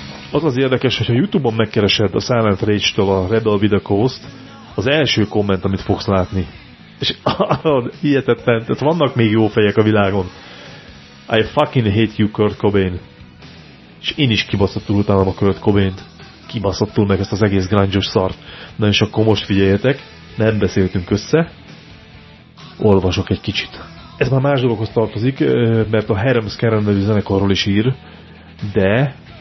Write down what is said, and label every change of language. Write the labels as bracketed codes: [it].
[hu] Az az érdekes, hogyha YouTube-on megkeresed a Silent Rage-től a Rebel with the Cause-t, az első komment, amit fogsz látni. És hihetetlen, tehát vannak még jó fejek a világon. [en] I fucking hate you, Kurt Cobain. [hu] És én is kibaszottul utálom a Kurt Cobaint. Kibaszottul meg ezt az egész grunge-os szart. Na és akkor most figyeljetek, nem beszéltünk össze. Olvasok egy kicsit. Ez már más dologhoz tartozik, mert a Herms Karen nevű zenekarról is ír, de...